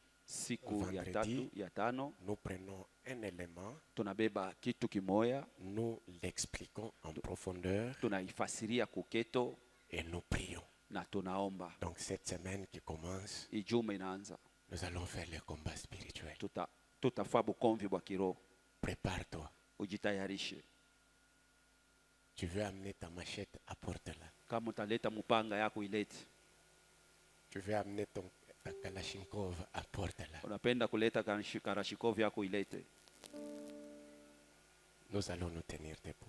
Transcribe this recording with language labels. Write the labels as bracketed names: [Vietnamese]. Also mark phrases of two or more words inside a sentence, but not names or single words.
[Swahili] Siku ya vendredi, 3 ya 5 [French] nous prenons un élément, [Swahili] tunabeba kitu kimoya, [French] nous l'expliquons en profondeur [Swahili] tunaifasiria kuketo [French] et nous prions. [Swahili] na tunaomba. [French] Donc cette semaine qui commence, [Swahili] Ijume inaanza, [French] nous allons faire le combat spirituel. [Swahili] tutafaa bukomvi bwa kiroho. [French] Prépare-toi. [Swahili] Ujitayarishe. [French] Tu veux amener ta machette, apporte-la. [Swahili] Kama utaleta mupanga yako ilete. [French] Tu veux amener ta Kalashnikov, apporte-la. [Swahili] Unapenda kuleta Kalashnikov yako ilete. [French] Nous allons nous tenir debout.